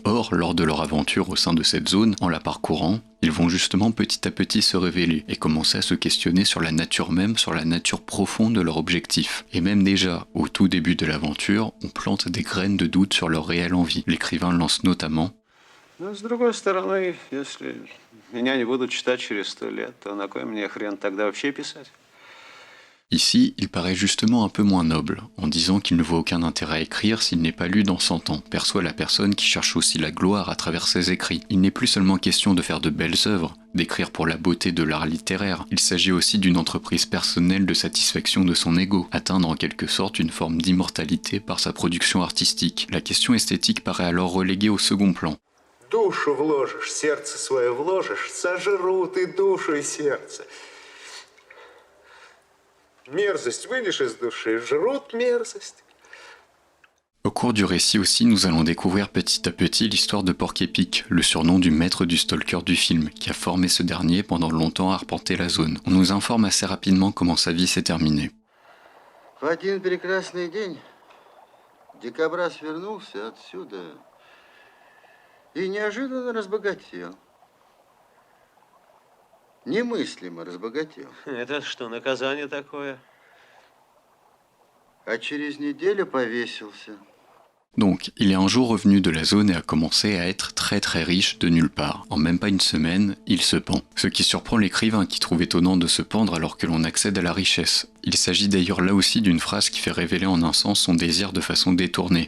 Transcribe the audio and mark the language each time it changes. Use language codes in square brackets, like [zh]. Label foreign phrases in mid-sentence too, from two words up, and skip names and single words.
[fr] Or, lors de leur aventure au sein de cette zone, en la parcourant, ils vont justement petit à petit se révéler et commencer à se questionner sur la nature même, sur la nature profonde de leur objectif. Et même déjà, au tout début de l'aventure, on plante des graines de doute sur leur réelle envie. L'écrivain lance notamment: [ru] Но с другой стороны, если меня не будут читать через 100 лет, то на кой мне хрен тогда вообще писать? [fr] Ici, il paraît justement un peu moins noble, en disant qu'il ne voit aucun intérêt à écrire s'il n'est pas lu dans 100 ans, perçoit la personne qui cherche aussi la gloire à travers ses écrits. Il n'est plus seulement question de faire de belles œuvres, d'écrire pour la beauté de l'art littéraire, il s'agit aussi d'une entreprise personnelle de satisfaction de son ego, atteindre en quelque sorte une forme d'immortalité par sa production artistique. La question esthétique paraît alors reléguée au second plan. [ru] Душу вложишь, сердце свое вложишь, сожрут и душу, и сердце. Мерзость вынешь из души, жрут мерзость. [fr] Au cours du récit aussi, nous allons découvrir petit à petit l'histoire de Porc-Épic, le surnom du maître du stalker du film, qui a formé ce dernier pendant longtemps à arpenter la zone. On nous informe assez rapidement comment sa vie s'est terminée. [ru] В один прекрасный день дикобраз вернулся отсюда и неожиданно разбогател. Немыслимо разбогател. Это что, наказание такое? А через неделю повесился. [fr] Donc, il est un jour revenu de la zone et a commencé à être très très riche de nulle part. En même pas une semaine, il se pend. Ce qui surprend l'écrivain qui trouve étonnant de se pendre alors que l'on accède à la richesse. Il s'agit d'ailleurs là aussi d'une phrase qui fait révéler en un sens son désir de façon détournée.